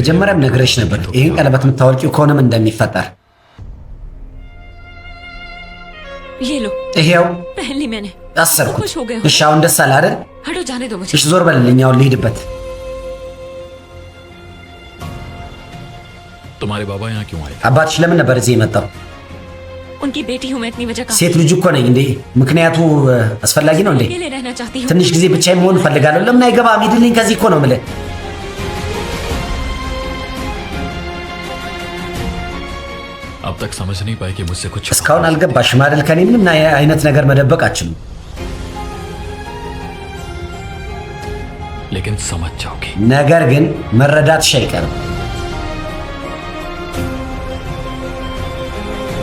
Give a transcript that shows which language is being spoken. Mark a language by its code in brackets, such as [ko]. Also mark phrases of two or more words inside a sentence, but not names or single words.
[am] መጀመሪያም ነግሬሽ ነበር ይሄን ቀለበት የምታወልቂው ከሆነ ምን እንደሚፈጠር [hi] ये लो [am] ይሄው [hi] पहन ली मैंने [am] አሰርኩት [hi] खुश हो गए हो [am] እሺ አሁን ደስ አለ አይደል [hi] हटो जाने दो मुझे [am] እሺ ዞር በልልኝ አሁን ልሂድበት [hi] तुम्हारे बाबा यहाँ क्यों आए [am] አባትሽ ለምን ነበር እዚህ የመጣው [hi] उनकी बेटी हूँ मैं इतनी वजह का [am] ሴት ልጅ እኮ ነኝ እንዴ ምክንያቱ አስፈላጊ ነው እንዴ [hi] अकेले रहना चाहती हूँ [am] ትንሽ ጊዜ ብቻዬን መሆን እፈልጋለሁ ለምን አይገባም ሂድልኝ ከዚህ እኮ ነው የምልህ [hi] अब तक समझ नहीं पाए कि मुझसे कुछ [am] እስካሁን አልገባሽም አይደል ከኔ ምንም አይነት ነገር መደበቅ አትችሉም [hi] लेकिन समझ जाओगे [am] ነገር ግን መረዳትሽ አይቀርም